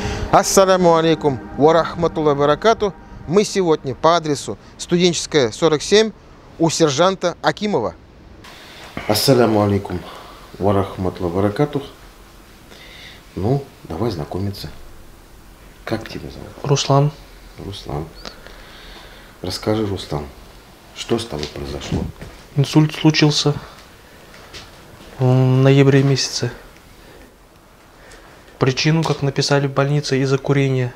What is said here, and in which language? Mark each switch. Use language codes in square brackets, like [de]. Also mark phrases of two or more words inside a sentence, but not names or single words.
[ar] السلام عليكم ورحمة الله وبركاته. [ru] Мы сегодня по адресу Студенческая, 47 у сержанта Акимова. [ar] السلام عليكم ورحمة الله وبركاته. [ru] Ну, давай знакомиться. Как тебя зовут? Руслан. Руслан. Расскажи, Руслан, что с тобой произошло? Инсульт случился в ноябре месяце. Причину, как написали в больнице, из-за курения.